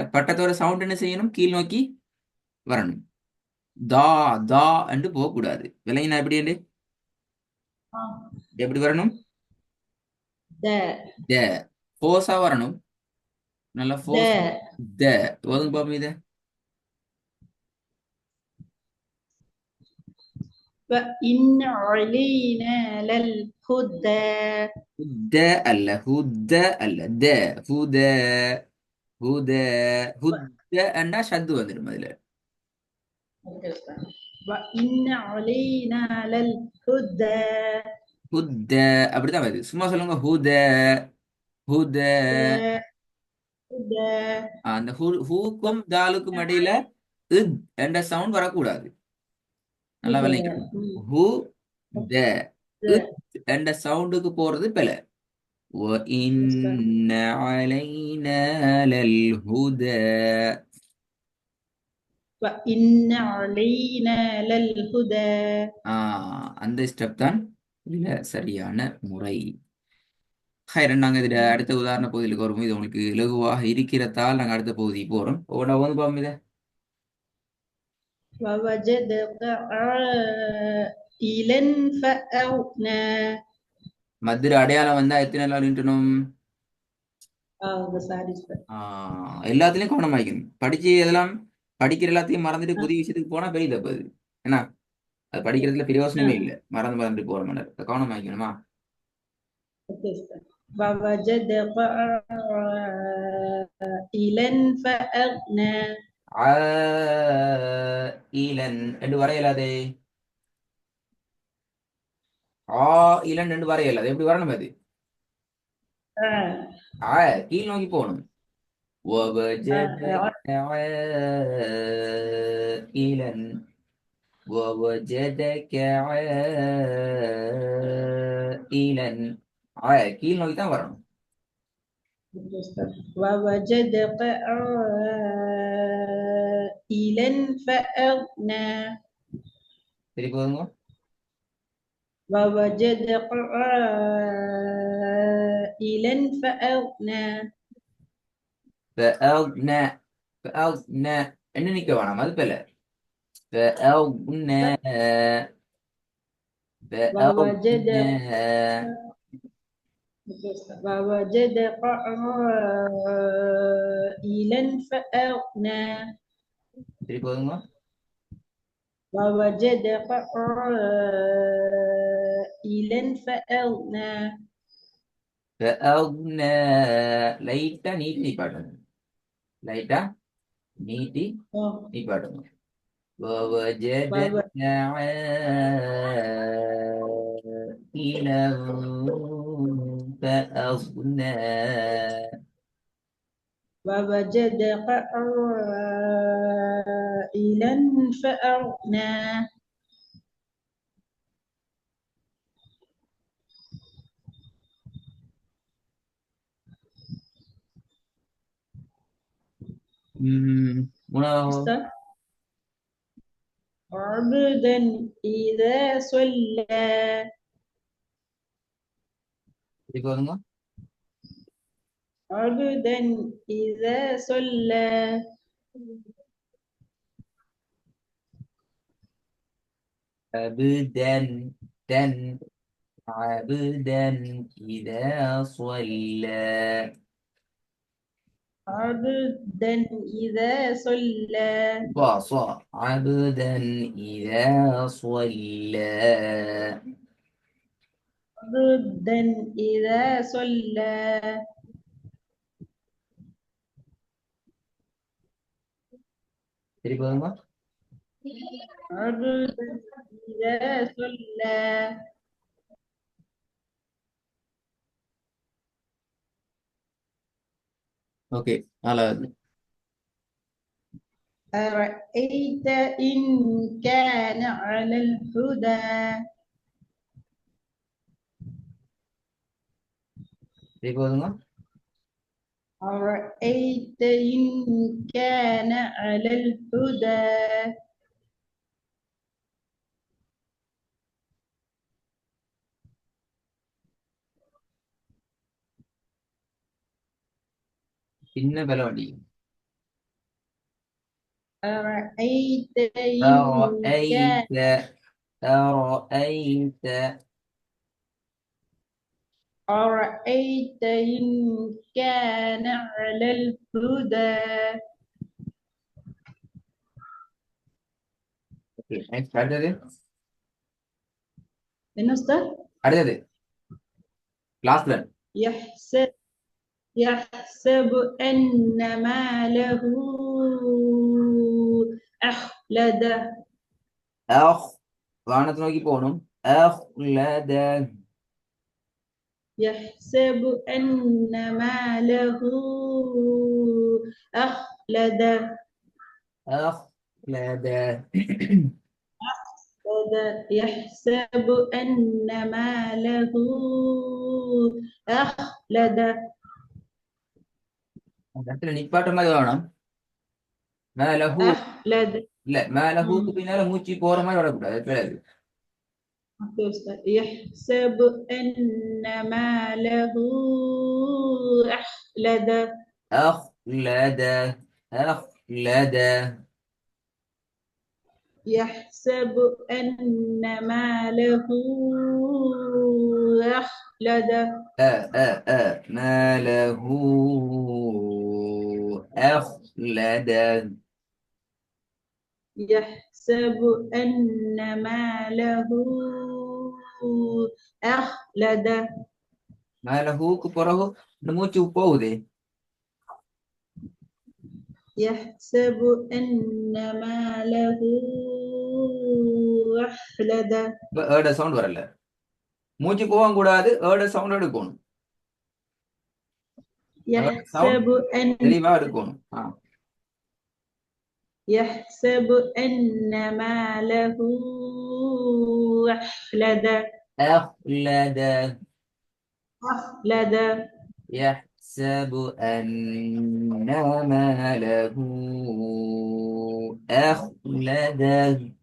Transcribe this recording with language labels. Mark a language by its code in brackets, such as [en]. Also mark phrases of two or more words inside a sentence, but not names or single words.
[ta] பட்டத்தோட சவுண்ட் என்ன செய்யணும்? கீழ் நோக்கி வரணும். தா தா என்று போகக்கூடாது. விலங்கினா எப்படி என்று ஆ. எப்படி வரணும்? த த. ஃபோர்ஸா வரணும். நல்ல த ஃபோர்ஸ். த. ஒதுங்க பாப்போம் இதை. [ar] وإن علينا للهدى. [ta] ஹுத்த அல்ல, ஹுத்த அல்ல, த. ஹுத ஹுத ஹுத்த அண்டா ஷத்து வந்துடும் அதுல. [ar] وإن علينا للهدى. [ta] ஹுத்த அப்படித்தான் வருது. சும்மா சொல்லுங்க, ஹுத ஹுத. [ar] هدى هدى. [ta] அந்த ஹூக்கும் தாலுக்கும் இடையில இத் என்ற சவுண்ட் வரக்கூடாது. நல்லா [ar] هدى. [ta] விளங்கிக்கணும். ஹூ த இத் [ar] هدى. [ta] என்ற சவுண்டுக்கு போறது பிழை. [ar] وَإِنَّ عَلَيْنَا لَلْهُدَى. وإن علينا للهدى. [ta] அந்த ஸ்டெப் தான் இதுல சரியான முறை. ஹைரன், நாங்க இதுல அடுத்த உதாரண பகுதிகளுக்கு வரும்போது இது உங்களுக்கு இலகுவாக இருக்கிறதால் நாங்க அடுத்த பகுதிக்கு போறோம். ஒவ்வொன்றா வந்து பாப்போம் இதை. [ar] ووجدك عائلا فأغنى. [ta] மதுரை அடையாளம் வந்தா எத்தனை நாள் நின்றணும்? சாரி சார். எல்லாத்துலயும் கவனம் வைக்கணும். படிச்சு எதெல்லாம் படிக்கிற எல்லாத்தையும் மறந்துட்டு புதிய விஷயத்துக்கு போனா பெரிய தப்பு அது. ஏன்னா அது படிக்கிறதுல பிரயோசனமே இல்லை. மறந்து மறந்து போற மாதிரி கவனம் வைக்கணுமா? ஓகே சார். [ar] ووجدك عائلا فأغنى. [ta] ஆ இலன் ரெண்டு வர இயலாதே. ஆ இலன் ரெண்டு வர இயலாது. எப்படி வரணும் அது? ஆ கீழ் நோக்கி போகணும். [ar] ووجدك عائلا ووجدك عائلا. [ta] கீழ் நோக்கி தான் வரணும். [ar] ووجدك عائلا فأغنى. [ta] சரி போதுங்க. [ar] ووجدك عائلا فأغنى. فأغنى فأغنى [ta] என்ன நிக்க வேணாம், அது போல. [ar] فأغنى فأغنى. ووجدك ووجدك عائلا فأغنى. [ta] சரி போதுங்க. [ar] ووجدك عائلا فأغنى. فأغنى. [ta] லைட்டா நீட்டி நிப்பாட்டணும். லைட்டா நீட்டி آه. நிப்பாட்டணும். ووجدك [ar] وو- عائلا فأغنى. ووجدك عائلا فأغنى. [ta] மூணாவது [ar] أستاذ. عبدا إذا صلى. [ta] சரி போதுங்க. [ar] عبدا إذا صلى. أبدا. دن عبدا إذا صلى. عبدا إذا صلى. صا عبدا إذا صلى. عبدا إذا صلى. [ta] சரி போதுமா? [ar] عبدا إذا صلى. [ta] ஓகே, நாலாவது. [ar] أرأيت إن كان على الهدى. [ta] சரி போதுமா? [ar] أرأيت إن كان على الهدى. [ta] சின்ன பலவடி. [ar] أرأيت إن كان. أرأيت. أرأيت. أرأيت إن كان على الهدى. [ta] ஓகே, நெக்ஸ்ட் அடுத்தது. [ar] من أستاذ؟ [ta] அடுத்தது லாஸ்ட்ல. [ar] يحسب يحسب أن ماله أخلده. [ta] أخ வானத்தை நோக்கி போகணும். [ar] أخلد. يحسب أن ماله أخلده. أخلد. يحسب أن ماله أخلده. [ta] அந்த இடத்துல நிப்பாட்ட மாதிரி வரணும். மேலஹூ. [ar] أخلد. [ta] இல்ல, மேலஹூக்கு பின்னால மூச்சு போற மாதிரி வரக்கூடாது. பிறகு [ar] يحسب أن ماله أخلده. أخلد. أخلد. يحسب أن ماله أخلده. ماله أخلد. يحسب أن ماله أخلده. [ta] மேலஹூக்கு பிறகு இந்த மூச்சு போகுது. [ar] يحسب أن ماله أخلده. [ta] ஏட சவுண்ட் வரல. மூச்சு போகவும் கூடாது, ஏட சவுண்ட் எடுக்கணும். [ar] يحسب أن [ta] தெளிவா எடுக்கணும். [ar] يحسب أن ماله أخلده. أخلد. أخلده. يحسب أن ماله أخلده.